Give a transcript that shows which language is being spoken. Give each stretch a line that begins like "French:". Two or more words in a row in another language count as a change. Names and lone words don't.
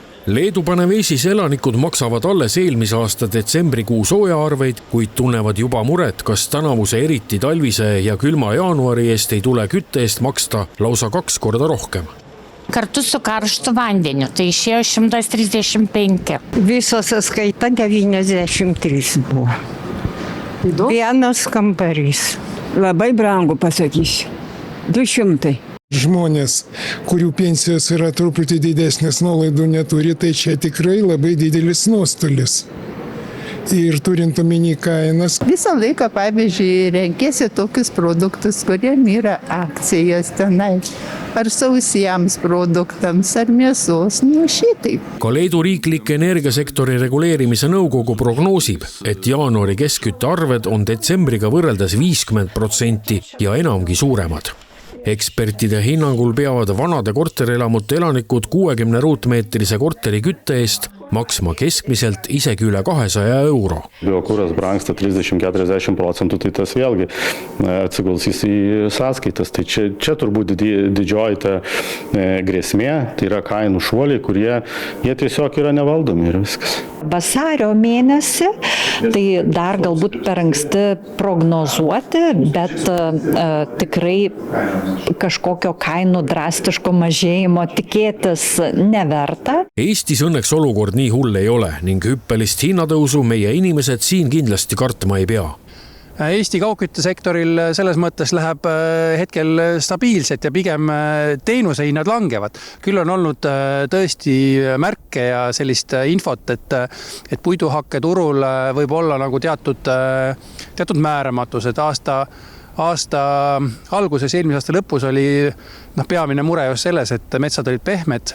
Estonian: Leedu Panevesis elanikud maksavad alles eelmise aasta detsembrikuu soojaarveid, kuid tunnevad juba muret, kas tänavuse eriti talvise ja külma jaanuari eest ei tule kütte eest maksta lausa 2 korda rohkem.
Lithuanian: Kartu su karštu vandeniu, tai išėjo 135. Viso sąskaita 93 buvo. Vienas kambarys. Labai brangu pasakysiu. 200. Žmonės, kurių pensijos yra truputį didesnės, nuolaidų neturi, tai čia tikrai labai didelis nuostolis. Ir turint omeny kainas. Visą laiką, pavyzdžiui, renkėsi tokius produktus, kuriem yra akcijas tenai. Ar sausiems produktams, ar mėsos, šitai.
Estonian: Ka Leedu riiklik energiasektori reguleerimise nõukogu prognoosib, et jaanuari keskkütte arved on detsembriga võrreldes 50% ja enamgi suuremad. Ekspertide hinnangul peavad vanade korterelamute elanikud 60 ruutmeetrise korteri kütte eest maksma keskmiselt isegi üle 200 euro.
Lithuanian: Biokuras brangsta 30-40%, tai tas vėlgi atsiguls į sąskaitas. Tai čia turbūt didžioji ta grėsmė, tai yra kainų šuoliai, kurie tiesiog yra nevaldomi ir viskas. Vasario mėnesį, tai dar galbūt per anksti prognozuoti, bet tikrai kažkokio kainų drastiško mažėjimo tikėtis neverta.
Estonian: Eestis õnneks olukord nii hull ei ole ning hüppelist hinnatõusu meie inimesed siin kindlasti kartma ei pea. Eesti kaugküttesektoril selles mõttes läheb hetkel stabiilselt ja pigem teenuse hinnad langevad. Küll on olnud tõesti märke ja sellist infot, et puiduhakke turul võib olla nagu teatud määramatus, et aasta alguses, eelmise aasta lõpus oli peamine mure just selles, et metsad olid pehmed.